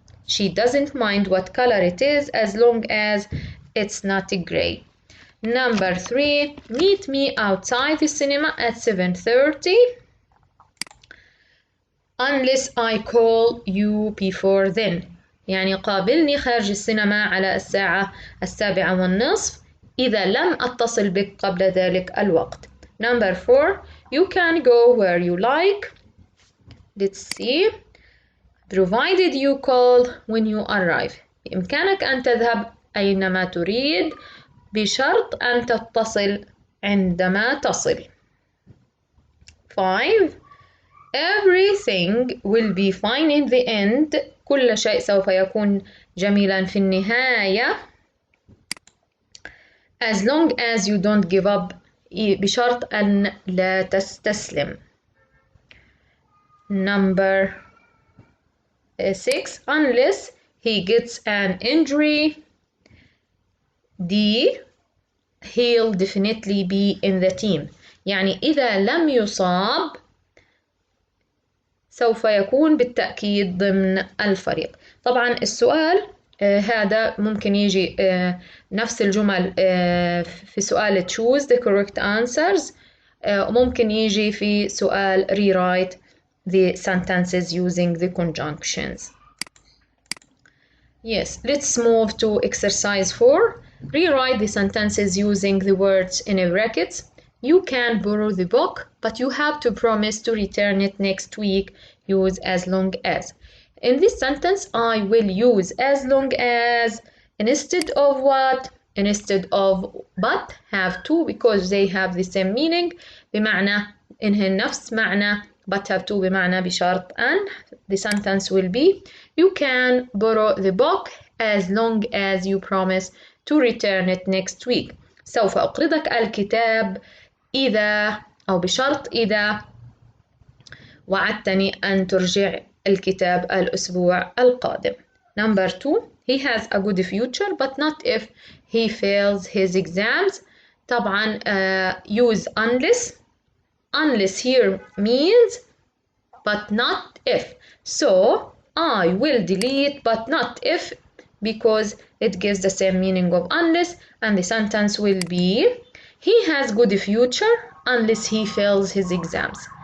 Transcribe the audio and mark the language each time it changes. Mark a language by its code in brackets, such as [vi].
[en] She doesn't mind what color it is as long as it's not gray. Number 3, meet me outside the cinema at 7:30 unless I call you before then. [ar] يعني قابلني خارج السينما على الساعة 7:30 إذا لم أتصل بك قبل ذلك الوقت. [en] Number 4, you can go where you like. Let's see. Provided you call when you arrive. [ar] بإمكانك أن تذهب أينما تريد بشرط أن تتصل عندما تصل. [en] 5, everything will be fine in the end. [ar] كل شيء سوف يكون جميلا في النهاية. [en] as long as you don't give up. [ar] بشرط أن لا تستسلم. [en] Number 6, unless he gets an injury. D, he'll definitely be in the team. [ar] يعني إذا لم يصاب سوف يكون بالتأكيد ضمن الفريق. طبعا السؤال هذا ممكن يجي نفس الجمل في سؤال [en] choose the correct answers, [ar] وممكن يجي في سؤال [en] rewrite the sentences using the conjunctions. Yes, let's move to exercise 4. Rewrite the sentences using the words in brackets. You can borrow the book, but you have to promise to return it next week. Use as long as. In this sentence, I will use as long as instead of what? Instead of but, have to, because they have the same meaning. [ar] بمعنى إنهن نفس معنى [en] but have to [ar] بمعنى بشرط أن. [en] The sentence will be you can borrow the book as long as you promise to return it next week. [ar] سوف أقرضك الكتاب إذا أو بشرط إذا وعدتني أن ترجع الكتاب الأسبوع القادم. [en] Number 2, he has a good future but not if he fails his exams. طبعا use unless. Unless here means but not if. So I will delete but not if because it gives the same meaning of unless, and the sentence will be he has good future unless he fails his exams.